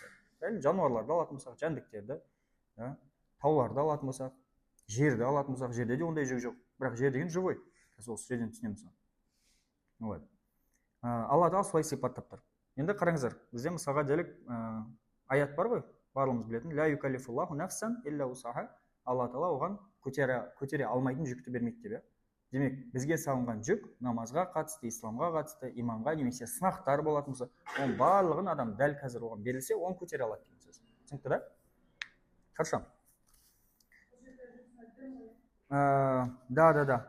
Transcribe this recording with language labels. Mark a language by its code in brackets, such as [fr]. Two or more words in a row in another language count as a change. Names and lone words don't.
[kk] Жануарларды алатын болсақ, жәндіктерді, тауларды алатын болсақ, жерді алатын болсақ, жерде де ондай жүк жоқ. Бірақ жер деген живой. Сол сөзден түсінеміз. Алла Тағала солай сипаттап тұр. Енді қараңыздар, бізде мысалға делік аят бар ғой, барлығымыз білетін. [ar] لا يكلف الله نفسا إلا وسعها. [kk] Алла Тағала оған көтере алмайтын жүкті бермейді деп. Демек, бізге салынған жүк намазға қатысты, исламға қатысты, иманға немесе сынақтар болатын болса, оның барлығын адам дәл қазір оған берілсе, оны көтере алады деген сөз. түсінікті да? [ru] Хорошо. Да.